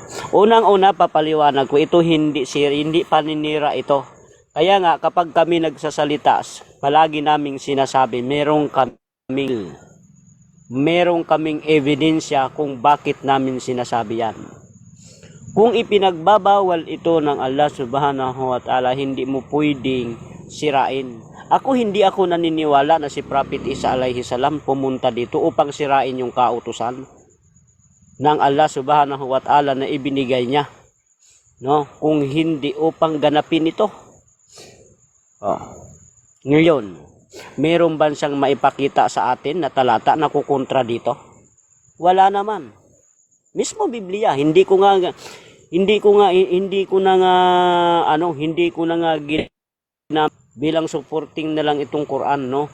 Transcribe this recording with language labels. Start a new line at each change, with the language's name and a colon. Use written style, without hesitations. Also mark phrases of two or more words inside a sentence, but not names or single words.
Filipino: Unang-una, papaliwanag ko, ito hindi paninira ito. Kaya nga, kapag kami nagsasalita, palagi naming sinasabi, merong kaming ebidensya kung bakit namin sinasabi yan. Kung ipinagbabawal ito ng Allah
Arabic: سبحانه وتعالى,
Filipino: hindi mo pwedeng sirain. Hindi ako naniniwala na si Prophet Isa
Arabic: عليه السلام
Filipino: pumunta dito upang sirain yung kautusan ng Allah
Arabic: سبحانه وتعالى
Filipino: na ibinigay niya. No? Kung hindi upang ganapin ito. Oh. Ngayon, meron ba siyang maipakita sa atin na talata na kukontra dito? Wala naman. Mismo Biblia, hindi ko na nga bilang supporting na lang itong Quran, no?